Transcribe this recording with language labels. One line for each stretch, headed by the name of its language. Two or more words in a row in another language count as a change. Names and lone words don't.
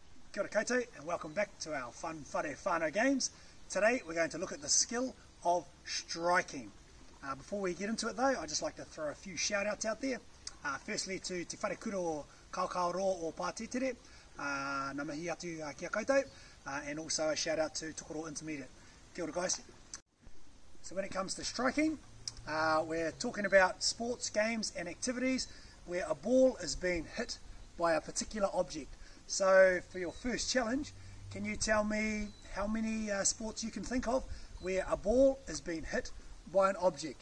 Māori: Kia ora koutou
English: and welcome back to our fun Whare Whānau games. Today we're going to look at the skill of striking. Before we get into it though, I'd just like to throw a few shout outs out there. Firstly to
Māori: Te Whare Kura o Kaukau Roa o Pātetere, Ngā mihi atu kia koutou,
English: and also a shout out to Tokoro Intermediate.
Māori: Kia ora guys.
English: So when it comes to striking, we're talking about sports, games and activities where a ball is being hit by a particular object. So for your first challenge, can you tell me how many sports you can think of where a ball is being hit by an object?